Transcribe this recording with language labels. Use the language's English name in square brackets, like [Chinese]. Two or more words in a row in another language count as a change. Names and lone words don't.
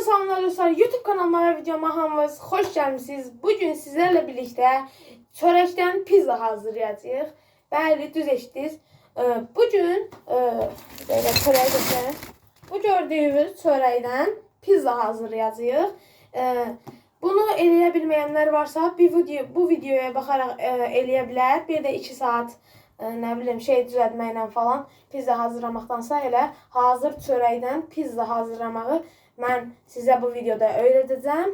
[Turkish] Selamlar dostlar. YouTube kanalıma ve videoma hamınız hoş gelmişsiniz. Bugün sizlerle birlikte çörekten pizza hazırlayacağız. [Azerbaijani] Bəli, düz eşitdiniz. [Turkish] Bugün böyle çörəkdən bu gördüğünüz çörəkdən pizza hazırlayacağız. [Azerbaijani] Bunu eləyə bilməyənlər varsa bu videoya baxaraq eləyə bilər. Bir də 2 saat nə bilim düzəltməklə falan pizza hazırlamaqdansa elə hazır çörəkdən pizza hazırlamağı mən sizə bu videoda öyrədəcəm.